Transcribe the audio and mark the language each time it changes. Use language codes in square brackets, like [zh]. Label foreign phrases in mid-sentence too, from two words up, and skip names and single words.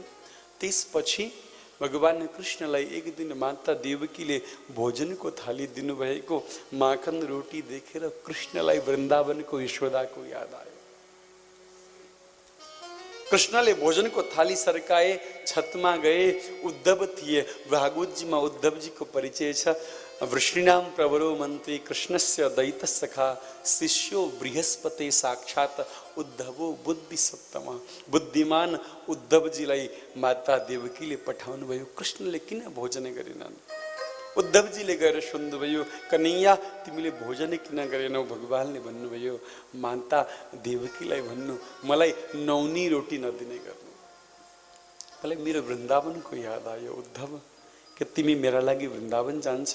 [ne] त्यसपछि भगवान कृष्णलाई एक दिन माता देवकीले भोजनको थाली दिनुभएको माखन रोटी देखेर कृष्णलाई वृन्दावनको यशोदाको याद आयो। कृष्णले भोजनको थाली सर्काए, छतमा गए, उद्धव थिए। भागवतजीमा उद्धवजीको परिचय छ। [sa] वृष्णिनाम प्रवरो मन्त्री कृष्णस्य दैत सखा, शिष्यो बृहस्पति साक्षात उद्धवो बुद्धि सप्तमा। [ne] बुद्धिमान उद्धवजीलाई माता देवकीले पठाउनु भयो। कृष्णले किन भोजन गरेनन्? उद्धवजीले गएर सोध्नुभयो, कन्हैया तिमीले भोजन किन गरेनौ? भगवानले भन्नुभयो, माता देवकीलाई भन्नु मलाई नौनी रोटी नदिने गर्नु। मलाई मेरो वृन्दावनको याद आयो उद्धव, कि तिमी मेरा लागि वृन्दावन जान्छौ?